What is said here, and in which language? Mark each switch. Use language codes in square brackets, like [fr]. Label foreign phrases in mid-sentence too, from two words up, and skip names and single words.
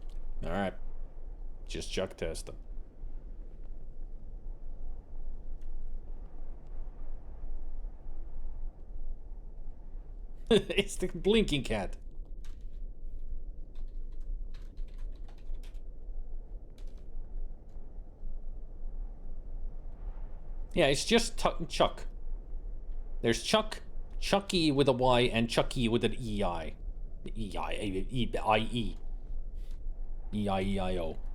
[en] Alright. Just Chuck Testa. It's the blinking cat. Yeah, it's just Chuck. There's Chuck, Chucky with a Y, and Chucky with an EI. E-I-E. E-I-E-I-O.